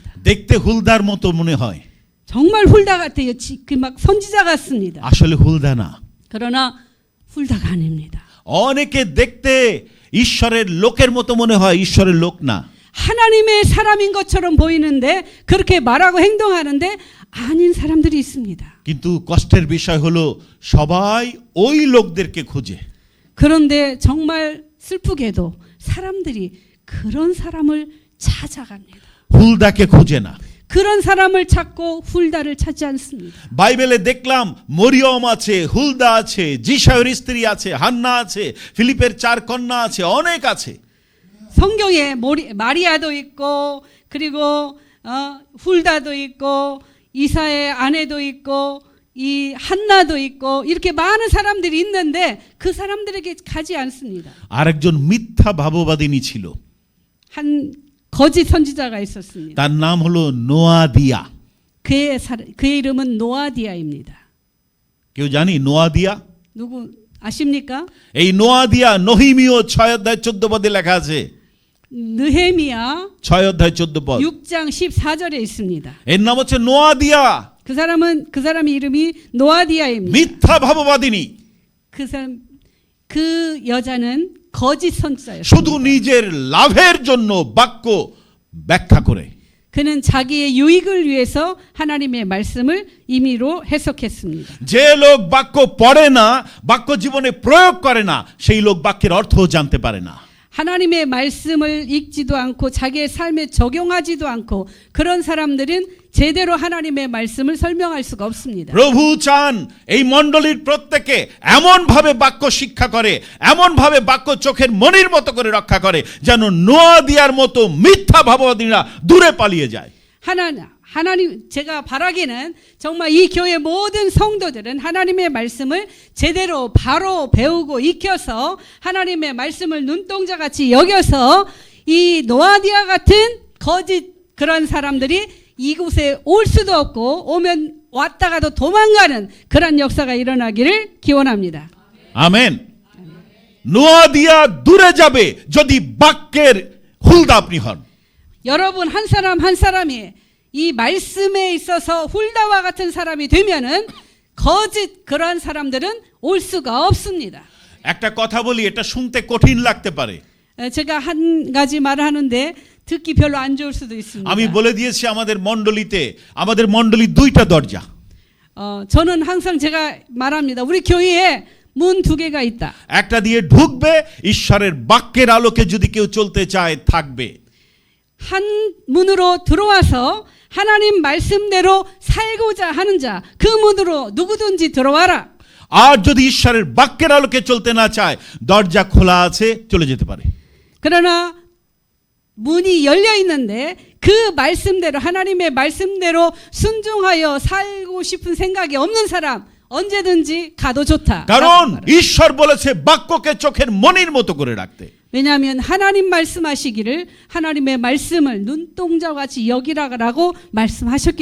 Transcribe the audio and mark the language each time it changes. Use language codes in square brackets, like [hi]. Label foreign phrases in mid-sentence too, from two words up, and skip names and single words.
[bn] দেখতে হুলদার মতো মনে হয়, [ko] 정말 훌다 같아요. 막 선지자 같습니다. [bn] আসলে হুলদা না। [ko] 그러나 훌다가 아닙니다. [bn] অনেকে দেখতে ঈশ্বরের লোকের মতো মনে হয়, ঈশ্বরের লোক না। [ko] 하나님의 사람인 것처럼 보이는데 그렇게 말하고 행동하는데 아닌 사람들이 있습니다. [bn] কিন্তু কষ্টের বিষয় হলো সবাই ওই লোকদেরকে খোঁজে। [ko] 그런데 정말 슬프게도 사람들이 그런 사람을 찾아갑니다. [bn] হুলদাকে খোঁজে না। [ko] 그런 사람을 찾고 훌다를 찾지 않습니다. [bn] বাইবেলে দেখলাম মরিয়ম আছে, হুলদা আছে, জিসায়ের স্ত্রী আছে, হান্না আছে, ফিলিপের 4 কন্যা আছে, অনেক আছে। [ko] 성경에 마리아도 있고 그리고 훌다도 있고 이사의 아내도 있고 이 한나도 있고 이렇게 많은 사람들이 있는데 그 사람들에게 가지 않습니다. [bn] আরেকজন মিথ্যা ভাববাদিনী ছিল, [ko] 한 거짓 선지자가 있었습니다. [bn] তার নাম হলো নোয়াদিয়া। [ko] 그의 이름은 노아디아입니다. [bn] কেউ জানি নোয়াদিয়া? [ko] 누구 아십니까? [bn] এই নোয়াদিয়া নহিমীয় 6 অধ্যায় 14 পদে লেখা আছে। 느헤미야 6 অধ্যায় 14 পদ। [ko] 6장 14절에 있습니다. [bn] এর নাম হচ্ছে নোয়াদিয়া, [ko] 그 사람 이름이 노아디아입니다. [bn] মিথ্যা ভাববাদিনী। [ko] 그 여자는 거짓 선지자였습니다. [bn] শুধু নিজের লাভের জন্য বাক্য ব্যাখ্যা করে। [ko] 그는 자기의 유익을 위해서 하나님의 말씀을 임의로 해석했습니다. [bn] যে লোক বাক্য পড়ে না, বাক্য জীবনে প্রয়োগ করে না, সেই লোক বাক্যের অর্থও জানতে পারে না। [ko] 하나님의 말씀을 읽지도 않고 자기의 삶에 적용하지도 않고 그런 사람들은 제대로 하나님의 말씀을 설명할 수가 없습니다. [bn] প্রভু চান এই মণ্ডলীর প্রত্যেকে এমন ভাবে বাক্য শিক্ষা করে, এমন ভাবে বাক্য চোখের মনির মতো করে রক্ষা করে যেন নোয়াদিয়ার মতো মিথ্যা ভাববাদীরা দূরে পালিয়ে যায়। [ko] 하나님 제가 바라기는 정말 이 교회 모든 성도들은 하나님의 말씀을 제대로 바로 배우고 익혀서 하나님의 말씀을 눈동자같이 여겨서 이 노아디아 같은 거짓 그런 사람들이 이곳에 올 수도 없고 오면 왔다가도 도망가는 그런 역사가 일어나기를 기원합니다. [bn] আমেন। নোয়াদিয়া দূরে যাবে যদি বাক্যের হুলদা আপনি হন। [ko] 여러분 한 사람 한 사람이 이 말씀에 있어서 훌다와 같은 사람이 되면은 거짓 그러한 사람들은 올 수가 없습니다. [bn] একটা কথা বলি, এটা শুনতে কঠিন লাগতে পারে। [ko] 제가 한 가지 말을 하는데 듣기 별로 안 좋을 수도 있습니다. [bn] আমি বলে দিয়েছি আমাদের মণ্ডলী 2টা দরজা। [ko] 저는 항상 제가 말합니다. 우리 교회에 문 2개가 있다. [bn] একটা দিয়ে ঢুকবে, ঈশ্বরের বাক্যের আলোকে যদি কেউ চলতে চায় থাকবে। [ko] 한 문으로 들어와서 하나님 말씀대로 살고자 하는 자, 그 문으로 누구든지 들어와라. [bn] আর যদি ঈশ্বরের বাক্যের আলোকে চলতে না চায় দরজা খোলা আছে, চলে যেতে পারে। [ko] 그러나 문이 열려 있는데 그 말씀대로 하나님의 말씀대로 순종하여 살고 싶은 생각이 없는 사람 언제든지 가도 좋다. [bn] কারণ ঈশ্বর বলেছে বাক্যকে চোখের মনির মতো করে রাখতে। [ko] 왜냐하면 하나님 말씀하시기를 하나님의 말씀을 눈동자와 같이 여기라고 말씀하셨기